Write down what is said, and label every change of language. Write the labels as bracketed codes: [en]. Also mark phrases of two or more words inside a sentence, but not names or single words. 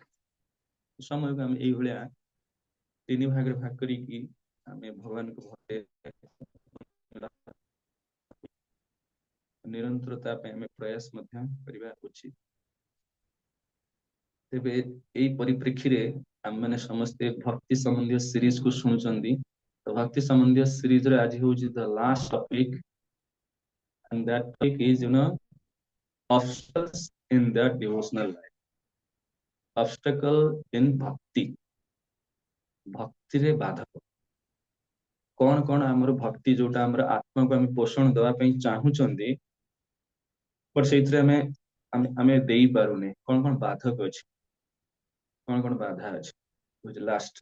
[or] ସମୟକୁ ଆମେ ଏଇଭଳିଆ 3 ଭାଗରେ ଭାଗ କରିକି ଆମେ ଭଗବାନଙ୍କୁ ଭକ୍ତି ନିରନ୍ତରତା ପାଇଁ ଆମେ ପ୍ରୟାସ ମଧ୍ୟ କରିବା ଉଚିତ। ତେବେ ଏଇ ପରିପ୍ରେକ୍ଷୀରେ ଆମମାନେ ସମସ୍ତେ ଭକ୍ତି ସମ୍ବନ୍ଧୀୟ ସିରିଜ କୁ ଶୁଣୁଛନ୍ତି। ତ ଭକ୍ତି ସମ୍ବନ୍ଧୀୟ ସିରିଜରେ ଆଜି ହଉଛି [en] the last topic, and that topic is, obstacles in the devotional life, obstacle in bhakti, [or] ଭକ୍ତିରେ ବାଧକ କଣ କଣ? ଆମର ଭକ୍ତି ଯୋଉଟା ଆମର ଆତ୍ମାକୁ ଆମେ ପୋଷଣ ଦେବା ପାଇଁ ଚାହୁଁଛନ୍ତି, ବଟ ସେଇଥିରେ ଆମେ ଆମେ ଆମେ ଦେଇପାରୁନେ, କଣ କଣ ବାଧକ ଅଛି, କଣ କଣ ବାଧା ଅଛି, ବୁଝ ଲାଷ୍ଟ।